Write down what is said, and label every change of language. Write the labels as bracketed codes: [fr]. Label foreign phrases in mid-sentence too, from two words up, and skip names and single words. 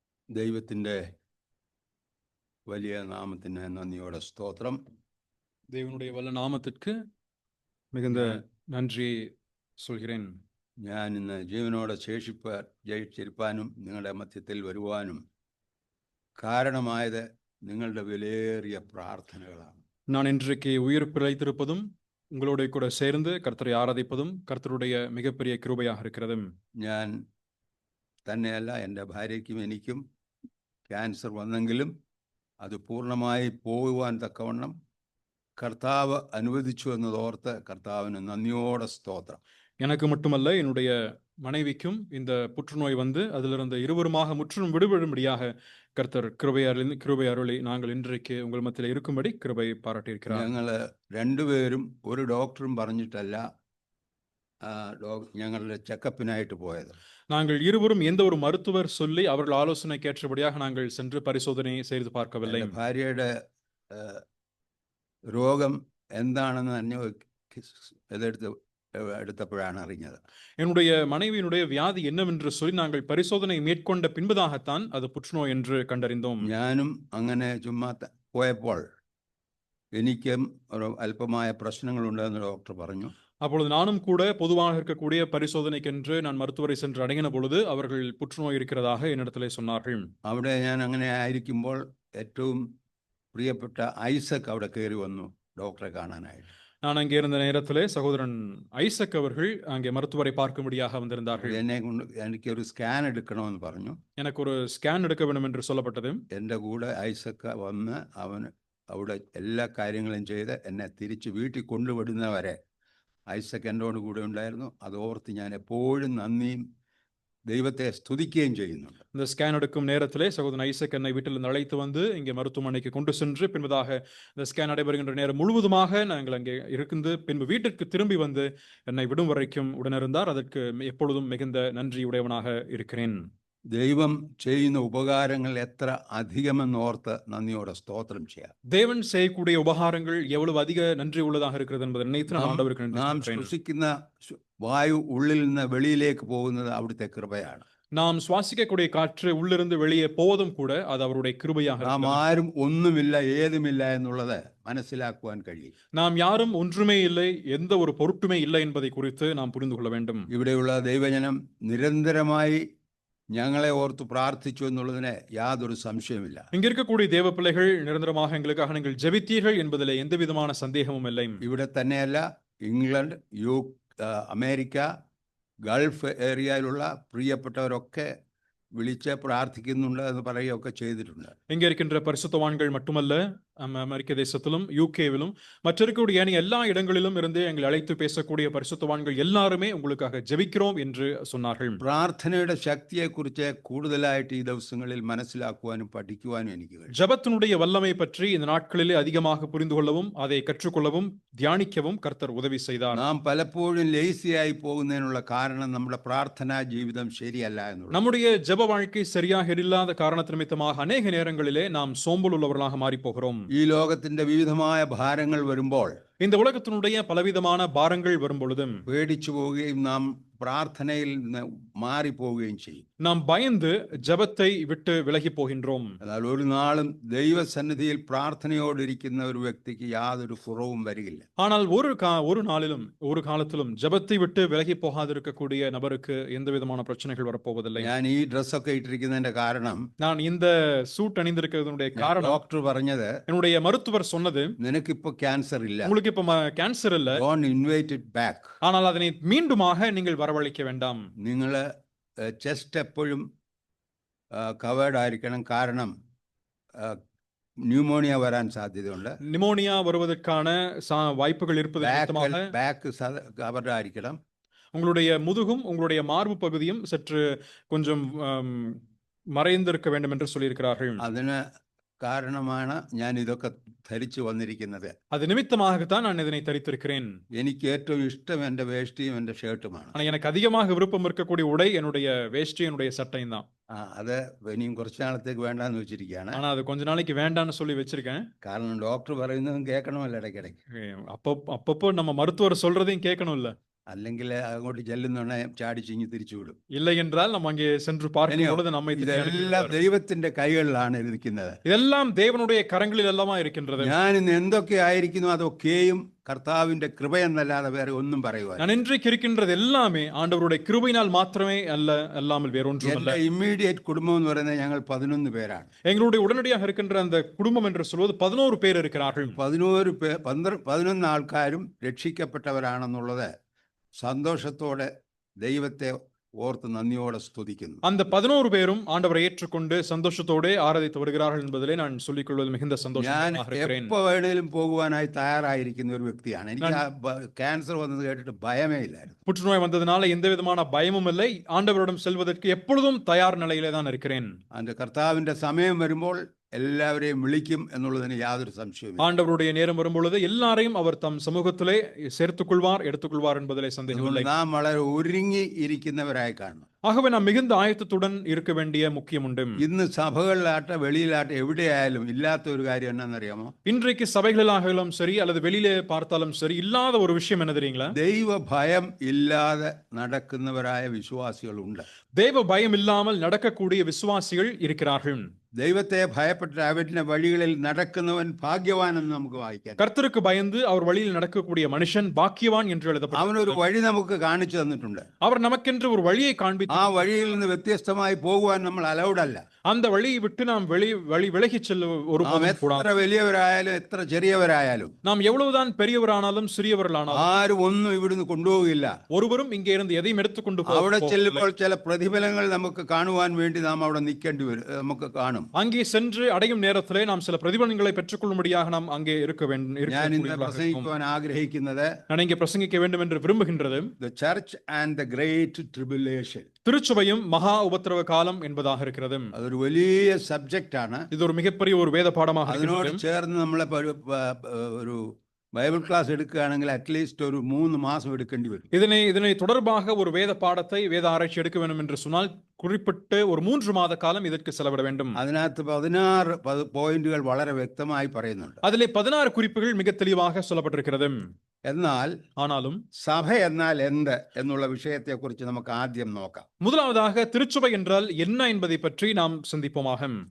[ml] ദൈവത്തിൻ്റെ വലിയ നാമത്തിന് നന്ദിയോടെ സ്തോത്രം. [ta] தேவனுடைய வல்ல நாமத்திற்கு மிகுந்த நன்றியை சொல்கிறேன். [ml] ഞാൻ ഇന്ന് ജീവനോടെ ജയിച്ചിരിപ്പാനും നിങ്ങളുടെ മധ്യത്തിൽ വരുവാനും കാരണമായത് നിങ്ങളുടെ വിലയേറിയ പ്രാർത്ഥനകളാണ്. [ta] நான் இன்றைக்கு உயிர் பிழைத்திருப்பதும் உங்களோட கூட சேர்ந்து கர்த்தரை ஆராதிப்பதும் கர்த்தருடைய மிகப்பெரிய கிருபையாக இருக்கிறது. [ml] ഞാൻ തന്നെയല്ല, എൻ്റെ ഭാര്യയ്ക്കും എനിക്കും ക്യാൻസർ വന്നെങ്കിലും അത് പൂർണ്ണമായി പോകുവാൻ തക്കവണ്ണം കർത്താവ് അനുവദിച്ചു എന്നതോർത്ത് കർത്താവിന് നന്ദിയോടെ സ്തോത്രം. [ta] எனக்கு மட்டுமல்ல, என்னுடைய மனைவிக்கும் இந்த புற்றுநோய் வந்து அதிலிருந்து இருவருமாக முற்றிலும் விடுபடும்படியாக கர்த்தர் கிருபை அருளி நாங்கள் இன்றைக்கு உங்கள் மத்தியில் இருக்கும்படி கிருபை பாராட்டியிருக்கிறார். [ml] ഞങ്ങൾ രണ്ടുപേരും ഒരു ഡോക്ടറും പറഞ്ഞിട്ടല്ല ഞങ്ങളുടെ ചെക്കപ്പിനായിട്ട് പോയത്. [ta] நாங்கள் இருவரும் எந்த ஒரு மருத்துவர் சொல்லி அவர்கள் ஆலோசனைக்கு ஏற்றபடியாக நாங்கள் சென்று பரிசோதனை செய்து பார்க்கவில்லை. [ml] ഭാര്യയുടെ രോഗം എന്താണെന്ന് എടുത്തപ്പോഴാണ് അറിഞ്ഞത്. [ta] என்னுடைய மனைவியினுடைய வியாதி என்னவென்று சொல்லி நாங்கள் பரிசோதனை மேற்கொண்ட பின்பதாகத்தான் அது புற்றுநோய் என்று கண்டறிந்தோம். [ml] ഞാനും അങ്ങനെ ചുമ്മാ പോയപ്പോൾ എനിക്കും ഒരു അല്പമായ പ്രശ്നങ്ങളുണ്ടെന്ന് ഡോക്ടർ പറഞ്ഞു. [ta] அப்பொழுது நானும் கூட பொதுவாக இருக்கக்கூடிய பரிசோதனைக்கென்று நான் மருத்துவரை சென்று அடங்கின பொழுது அவர்கள் புற்றுநோய் இருக்கிறதாக என்னிடத்திலே சொன்னார்கள். [ml] അവിടെ ഞാൻ അങ്ങനെ ആയിരിക്കുമ്പോൾ ഏറ്റവും പ്രിയപ്പെട്ട ഐസക് അവിടെ കയറി വന്നു ഡോക്ടറെ കാണാനായിട്ട്. [ta] நான் அங்கே இருந்த நேரத்திலே சகோதரன் ஐசக் அவர்கள் அங்கே மருத்துவரை பார்க்கும்படியாக வந்திருந்தார்கள். [ml] എന്നെ കൊണ്ട് എനിക്കൊരു സ്കാൻ എടുക്കണമെന്ന് പറഞ്ഞു. [ta] எனக்கு ஒரு ஸ்கேன் எடுக்க வேண்டும் என்று சொல்லப்பட்டது. [ml] എൻ്റെ കൂടെ ഐസക് വന്ന് അവൻ അവിടെ എല്ലാ കാര്യങ്ങളും ചെയ്ത് എന്നെ തിരിച്ച് വീട്ടിൽ കൊണ്ടുവിടുന്നവരെ ഐസക് എന്നോട് കൂടെ ഉണ്ടായിരുന്നു. അതോർത്ത് ഞാൻ എപ്പോഴും നന്ദിയും தெய்வத்தை ஸ்துதிക്കുകയും ചെയ്യുന്നുണ്ട്. [ta] இந்த ஸ்கேன் எடுக்கும் நேரத்திலே சகோதரன் ஐசக் என்னை வீட்டில் அழைத்து வந்து இங்கே மருத்துவமனைக்கு கொண்டு சென்று பின்பதாக இந்த ஸ்கேன் நடைபெறுகின்ற நேரம் முழுவதுமாக நாங்கள் அங்கே இருந்து பின்பு வீட்டிற்கு திரும்பி வந்து என்னை விடும் வரைக்கும் உடனிருந்தார். அதற்கு எப்பொழுதும் மிகுந்த நன்றி உடையவனாக இருக்கிறேன். [ml] ദൈവം ചെയ്യുന്ന ഉപകാരങ്ങൾ എത്ര അധികമെന്നോർത്ത് നന്ദിയോടെ സ്തോത്രം ചെയ്യാം. [ta] தேவன் செய்யக்கூடிய உபகாரங்கள் எவ்வளவு அதிக நன்றி உள்ளதாக இருக்கிறது என்பதை நினைத்து நான் ஆண்டவருக்கு நன்றி [ml] നാം [ta] சொல்கிறேன். [ml] ശ്വസിക്കുന്ന വായു ഉള്ളിൽ നിന്ന് വെളിയിലേക്ക് പോകുന്നത് അവിടുത്തെ കൃപയാണ്. [ta] நாம் சுவாசிக்கக்கூடிய காற்று உள்ளிருந்து வெளியே போவதும் கூட அது அவருடைய கிருபையாக [ml] നാം [ta] இருக்கிறது. [ml] ആരും ഒന്നുമില്ല ഏതുമില്ല എന്നുള്ളത് മനസ്സിലാക്കുവാൻ കഴിയും. [ta] நாம் யாரும் ஒன்றுமே இல்லை, எந்த ஒரு பொருட்டுமே இல்லை என்பதை குறித்து நாம் புரிந்து கொள்ள வேண்டும். [ml] ഇവിടെയുള്ള ദൈവജനം നിരന്തരമായി ഞങ്ങളെ ഓർത്ത് പ്രാർത്ഥിച്ചു എന്നുള്ളതിന് യാതൊരു സംശയമില്ല. [ta] இங்க இருக்கக்கூடிய தேவ பிள்ளைகள் நிரந்தரமாக எங்களுக்காக நீங்கள் ஜெபித்தீர்கள் என்பதிலே எந்த விதமான சந்தேகமும் இல்லை. [ml] ഇവിടെ തന്നെയല്ല, ഇംഗ്ലണ്ട്, അമേരിക്ക, ഗൾഫ് ഏരിയയിലുള്ള പ്രിയപ്പെട്ടവരൊക്കെ വിളിച്ച് പ്രാർത്ഥിക്കുന്നുണ്ട് എന്ന് പറയുകയൊക്കെ ചെയ്തിട്ടുണ്ട്. [ta] இங்க இருக்கின்ற பரிசுத்தவான்கள் மட்டுமல்ல, அமெரிக்க தேசத்திலும் யூகேவிலும் மற்றிருக்கக்கூடிய எல்லா இடங்களிலும் இருந்து எங்களை அழைத்து பேசக்கூடிய பரிசுத்தவான்கள் எல்லாருமே உங்களுக்காக ஜெபிக்கிறோம் என்று சொன்னார்கள். [ml] പ്രാർത്ഥനയുടെ ശക്തിയെക്കുറിച്ച് കൂടുതലായിട്ട് ഈ ദിവസങ്ങളിൽ മനസ്സിലാക്കുവാനും പഠിക്കുവാനും എനിക്ക് കഴിയും. [ta] ஜெபத்தினுடைய வல்லமை பற்றி இந்த நாட்களிலே அதிகமாக புரிந்து கொள்ளவும் அதை கற்றுக்கொள்ளவும் தியானிக்கவும் கர்த்தர் உதவி செய்தார். [ml] നാം പലപ്പോഴും ലേസിയായി പോകുന്നതിനുള്ള കാരണം നമ്മുടെ പ്രാർത്ഥനാ ജീവിതം ശരിയല്ല എന്നുള്ളത്. [ta] நம்முடைய ஜெப வாழ்க்கை சரியாக இல்லாத காரணத்து நிமித்தமாக அநேக நேரங்களிலே நாம் சோம்பல் உள்ளவர்களாக மாறி போகிறோம். [ml] ഈ ലോകത്തിന്റെ വിവിധമായ ഭാരങ്ങൾ വരുമ്പോൾ, [ta] இந்த உலகத்தினுடைய பலவிதமான பாரங்கள் வரும் பொழுதும் [ml] പേടിച്ചു പോവുകയും നാം പ്രാർത്ഥനയിൽ നിന്ന് മാറിപ്പോവുകയും ചെയ്യും. [ta] நாம் பயந்து ஜெபத்தை விட்டு விலகி போகின்றோம். [ml] എന്നാൽ ഒരു നാളും ദൈവസന്നിധിയിൽ പ്രാർത്ഥനയോടിരിക്കുന്ന ഒരു വ്യക്തിക്ക് യാതൊരു കുറവും വരികയില്ല. [ta] ஆனால் ஒரு நாளிலும் ஒரு காலத்திலும் ஜெபத்தை விட்டு விலகி போகாதிருக்கக்கூடிய நபருக்கு எந்த விதமான பிரச்சனைகள் வரப்போவதில்லை. [ml] ഞാൻ ഈ ഡ്രസ്സൊക്കെ ഇട്ടിരിക്കുന്നതിന്റെ കാരണം, [ta] நான் இந்த சூட் அணிந்திருக்கிறதுடைய காரணம், [ml] ഡോക്ടർ പറഞ്ഞത്, [ta] என்னுடைய மருத்துவர் சொன்னது, [ml] നിനക്കിപ്പോ ക്യാൻസർ ഇല്ല, [ta] உங்களுக்கு இப்ப கேன்சர் இல்ல, [en] Don't invite it back. [ta] ஆனால் அதனை மீண்டுமாக நீங்கள் வரவழைக்க வேண்டாம். [ml] നിങ്ങൾ ചെസ്റ്റ് എപ്പോഴും കവേർഡ് ആയിരിക്കണം. കാരണം ന്യൂമോണിയ വരാൻ സാധ്യതയുണ്ട്. [ta] நிமோனியா வருவதற்கான வாய்ப்புகள் இருப்பது நிமித்தமாக [en] back covered [ml] ആയിരിക്കണം. [ta] உங்களுடைய முதுகும் உங்களுடைய மார்பு பகுதியும் சற்று கொஞ்சம் மறைந்திருக்க வேண்டும் என்று சொல்லியிருக்கிறார்கள். [ml] അതിന് കാരണമാണ് ഞാൻ ഇതൊക്കെ ധരിച്ചു വന്നിരിക്കുന്നത്. [ta] அது நிமித்தமாகத்தான் நான் இதனை தரித்திருக்கிறேன். [ml] എനിക്ക് ഏറ്റവും ഇഷ്ടം എൻ്റെ വേഷ്ടിയും എൻ്റെ ഷർട്ടുമാണ്. [ta] ஆனா எனக்கு அதிகமாக விருப்பம் இருக்கக்கூடிய உடை என்னுடைய வேஷ்டி, என்னுடைய சட்டையும் தான். [ml] അത് ഇനിയും കുറച്ച് നാളത്തേക്ക് വേണ്ടാന്ന് വെച്ചിരിക്കുകയാണ്. [ta] ஆனா அது கொஞ்ச நாளைக்கு வேண்டான்னு சொல்லி வச்சிருக்கேன். [ml] കാരണം ഡോക്ടർ പറയുന്നതും കേൾക്കണമല്ലോ ഇടയ്ക്കിടയ്ക്ക്. [ta] அப்பப்போ நம்ம மருத்துவர் சொல்றதையும் கேட்கணும் இல்ல. [ml] അല്ലെങ്കിൽ അങ്ങോട്ട് ചെല്ലുന്നോണെ ചാടിച്ചിങ്ങി തിരിച്ചു വിടും. [ta] இல்லை என்றால் நாம் அங்கே சென்று பார்க்கும் [ml] ഇനിയോ, [ta] பொழுது நம்மை திருப்பி [ml] ഇതെല്ലാം [ta] அனுப்பிவிடுவார். [ml] ദൈവത്തിന്റെ കൈകളിലാണ് ഇരിക്കുന്നത്. [ta] இதெல்லாம் தேவனுடைய கரங்களில் எல்லாமா இருக்கின்றது. [ml] ഞാൻ ഇന്ന് എന്തൊക്കെ ആയിരിക്കുന്നു അതൊക്കെയും കർത്താവിന്റെ കൃപയെന്നല്ലാതെ വേറെ ഒന്നും പറയുവാൻ. [ta] நான் இன்றைக்கு இருக்கின்றது எல்லாமே ஆண்டவருடைய கிருபையினால் மாத்திரமே அல்லாமல் வேறொன்றுமல்ல. [ml] എന്റെ ഇമ്മീഡിയറ്റ് കുടുംബം എന്ന് പറയുന്നത് ഞങ്ങൾ 11 പേരാണ്. [ta] எங்களுடைய உடனடியாக இருக்கின்ற அந்த குடும்பம் என்று சொல்வது 11 பேர் இருக்கிறார்கள். [ml] 11 ആൾക്കാരും രക്ഷിക്കപ്പെട്ടവരാണെന്നുള്ളത് സന്തോഷത്തോടെ ദൈവത്തെ ഓർത്ത് നന്ദിയോടെ സ്തുതിക്കുന്നു. [ta] அந்த 11 பேரும் ஆண்டவரை ஏற்றுக்கொண்டு சந்தோஷத்தோടെ ஆராதித்து வருகிறார்கள் என்பதிலே நான் சொல்லிக் கொள்வது மிகுந்த [ml] ഞാൻ [ta] சந்தோஷமாக இருக்கிறேன். [ml] എപ്പോ വേണേലും പോകുവാനായി തയ്യാറായിരിക്കുന്ന ഒരു വ്യക്തിയാണ്. എനിക്ക് ക്യാൻസർ വന്നത് കേട്ടിട്ട് ഭയമേ ഇല്ലായിരുന്നു. [ta] புற்றுநோய் வந்ததுனால எந்த விதமான பயமும் இல்லை. ஆண்டவரிடம் செல்வதற்கு எப்பொழுதும் தயார் நிலையிலே தான் இருக்கிறேன். [ml] അതിന്റെ കർത്താവിന്റെ സമയം വരുമ്പോൾ എല്ലാവരെയും വിളിക്കും എന്നുള്ളതിന് യാതൊരു സംശയവും. [ta] ஆண்டவருடைய நேரம் வரும்பொழுது எல்லாரையும் அவர் தம் சமூகத்திலே சேர்த்துக் கொள்வார், எடுத்துக்கொள்வார் என்பதிலே சந்தேகமில்லை. [ml] നാം വളരെ ഒരുങ്ങി ഇരിക്കുന്നവരായി കാണണം. [ta] ஆகவே நாம் மிகுந்த ஆயத்தத்துடன் இருக்க வேண்டிய முக்கியம் உண்டு. [ml] ഇന്ന് സഭകളിലാട്ടെ വെളിയിലാട്ടെ എവിടെയായാലും ഇല്ലാത്ത ഒരു കാര്യം എന്നാണെന്നറിയാമോ? [ta] இன்றைக்கு சபைகளிலாகலும் சரி அல்லது வெளியிலே பார்த்தாலும் சரி இல்லாத ஒரு விஷயம் என்ன தெரியுங்களா? [ml] ദൈവ ഭയം ഇല്ലാതെ നടക്കുന്നവരായ വിശ്വാസികളുണ്ട്. [ta] தேவ பயம் இல்லாமல் நடக்கக்கூடிய விசுவாசிகள் இருக்கிறார்கள். [ml] ദൈവത്തെ ഭയപ്പെട്ട അവന്റെ വഴികളിൽ നടക്കുന്നവൻ ഭാഗ്യവാൻ എന്ന് നമുക്ക് വായിക്കാം. [ta] கர்த்தருக்கு பயந்து அவர் வழியில் நடக்கக்கூடிய மனுஷன் பாக்கியவான் என்று எழுதப்பட்டிருக்கிறது. [ml] അവനൊരു വഴി നമുക്ക് കാണിച്ചു തന്നിട്ടുണ്ട്. [ta] அவர் நமக்கென்று ஒரு வழியை காண்பித்து [ml] ആ വഴിയിൽ നിന്ന് വ്യത്യസ്തമായി പോകുവാൻ നമ്മൾ അലൗഡ് അല്ല. [ta] அந்த வழியை விட்டு நாம் வழி விலகிச் செல்ல ஒரு [ml] എത്ര വലിയവരായാലും എത്ര ചെറിയവരായാലും [ta] நாம் எவ்வளவுதான் பெரியவரானாலும் சிறியவர்களானாலும் [ml] ആരും ഒന്നും ഇവിടുന്ന് കൊണ്ടുപോകില്ല. [ta] ஒருவரும் இங்கே இருந்து எதையும் எடுத்துக்கொண்டு [ml] അവിടെ ചെല്ലുമ്പോൾ ചില പ്രതിഫലങ്ങൾ നമുക്ക് കാണുവാൻ വേണ്ടി നാം അവിടെ നിൽക്കേണ്ടി വരും. നമുക്ക് കാണും. [ta] அங்கே சென்று அடையும் நேரத்திலே நாம் சில பிரதிபலன்களை பெற்றுக்கொள்ளும்படியாக நாம் அங்கே இருக்க வேண்டும். [ml] ഞാൻ ഇന്ന് പ്രസംഗിക്കുവാൻ ആഗ്രഹിക്കുന്നത് [ta] நான் இங்கே பிரசங்கிக்க வேண்டும் என்று விரும்புகின்றது [en] the church and the great tribulation. [ta] திருச்சபையும் மகா உபத்திரவ காலம் என்பதாக இருக்கிறது. [ml] അതൊരു വലിയ സബ്ജക്റ്റ് ആണ്. [ta] இது ஒரு மிகப்பெரிய ஒரு வேத பாடமாக [ml] അതിനോട് [ta] இருக்கிறது. [ml] ചേർന്ന് നമ്മളെ ഒരു ബൈബിൾ ക്ലാസ് എടുക്കുകയാണെങ്കിൽ അറ്റ്ലീസ്റ്റ് ഒരു 3 മാസം എടുക്കേണ്ടി വരും. [ta] இதனை தொடர்பாக ஒரு வேத பாடத்தை வேத ஆராய்ச்சி எடுக்க வேண்டும் என்று சொன்னால் குறிப்பிட்டு ஒரு 3 மாத காலம் இதற்கு செலவிட வேண்டும். [ml] അതിനകത്ത് 16 പോയിന്റുകൾ വളരെ വ്യക്തമായി പറയുന്നുണ്ട്. [ta] அதிலே 16 குறிப்புகள் மிக தெளிவாக சொல்லப்பட்டிருக்கிறது. [ml] എന്നാൽ [ta] ஆனாலும் [ml] സഭ എന്നാൽ എന്ത് എന്നുള്ള വിഷയത്തെക്കുറിച്ച് നമുക്ക് ആദ്യം നോക്കാം. [ta] முதலாவதாக திருச்சபை என்றால் என்ன என்பதை பற்றி நாம் சிந்திப்போமாக.